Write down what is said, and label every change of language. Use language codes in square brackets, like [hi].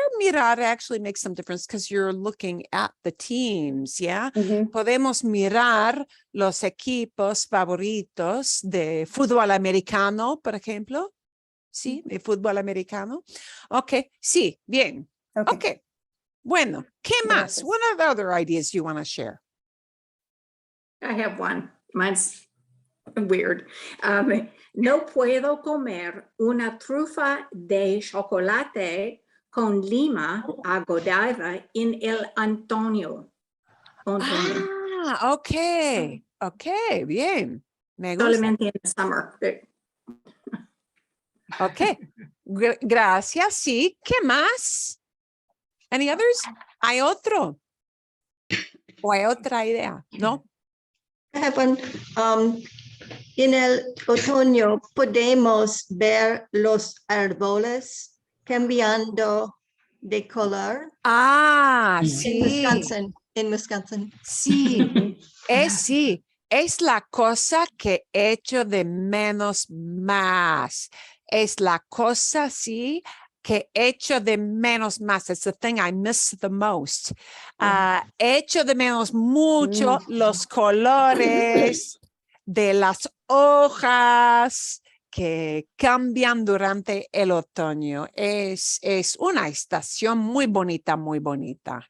[en] Mirar actually makes some difference because you're looking at the teams, yeah? [es] Podemos mirar los equipos favoritos de fútbol americano, por ejemplo. Sí, de fútbol americano. Ok, sí, bien. Ok. Bueno, ¿qué más? Gracias. [en] What are the other ideas you want to share? I have one. Mine's weird. [es] No puedo comer una trufa de chocolate con lima a Godiva en el Antonio. Antonio. Ah, okay. Okay, bien. Me gusta. Solamente [en] in the summer. [es] Okay. Gracias. Sí. ¿Qué más? [en] Any others? [es] ¿Hay otro? ¿O hay otra idea? ¿No? [en] I have one. [es] En el otoño podemos ver los árboles cambiando de color. Ah, En sí. Wisconsin. En Wisconsin. Sí. Sí. Es la cosa que echo de menos más. Es la cosa, sí, que echo de menos más. [en] It's the thing I miss the most. [es] Echo de menos mucho los colores de las hojas que cambian durante el otoño. Es una estación muy bonita, muy bonita.